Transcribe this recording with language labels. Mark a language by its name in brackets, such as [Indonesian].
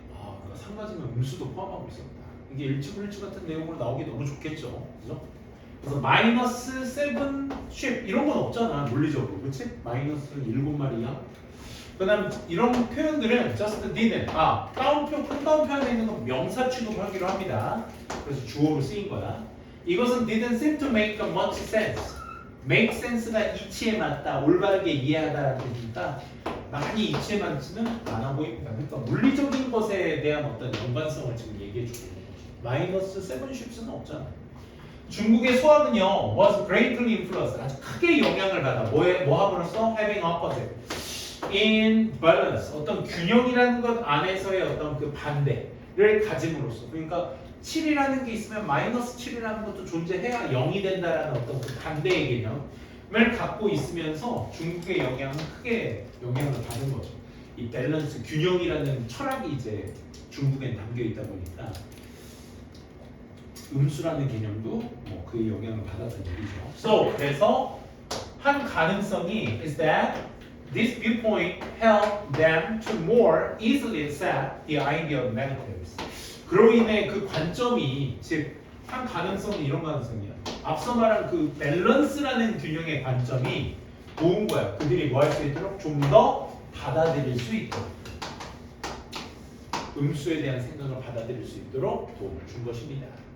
[Korean] 그러니까 상가지면 음수도 포함하고 있었다. 이게 일치불일치 같은 내용으로 나오기 너무 좋겠죠, 그죠? 그래서 마이너스 7쉽 이런 건 없잖아 물리적으로, 그렇지? 마이너스 7마리야. 그다음 이런 표현들은 [English] just didn't, [Korean] 따옴표, 큰 따옴표 안에 있는 건 명사 취급하기로 합니다. 그래서 주어로 쓰인 거야. 이것은 [English] didn't seem to make much sense. [Korean] make sense가 이치에 맞다, 올바르게 이해하다라는 뜻이니까 많이 이치에 맞지는 않아 보입니다. 그러니까 물리적인 것에 대한 어떤 연관성을 지금 얘기해 주고 있는 거죠. 마이너스 7쉽s는 없잖아. 중국의 수학은요 [English] was greatly influenced, [Korean] 아주 크게 영향을 받아. 뭐 함으로써? [English] having opposite in balance, [Korean] 어떤 균형이라는 것 안에서의 어떤 그 반대를 가짐으로써. 그러니까 7이라는 게 있으면 마이너스 7이라는 것도 존재해야 0이 된다라는 어떤 그 반대의 개념을 갖고 있으면서 중국의 영향은 크게 영향을 받은 거죠. 이 밸런스, 균형이라는 철학이 이제 중국엔 담겨 있다 보니까 음수라는 개념도 뭐 그의 영향을 받았다는 얘기죠. [English] So, [Korean] 그래서 한 가능성이 [English] is that this viewpoint helped them to more easily accept the idea of negatives. [Korean] 그로 인해 그 관점이, 즉 한 가능성은 이런 가능성이야. 앞서 말한 그 밸런스라는 균형의 관점이 도운 거야. 그들이 뭐 할 수 있도록 좀 더 받아들일 수 있도록, 음수에 대한 생각을 받아들일 수 있도록 도움을 준 것입니다.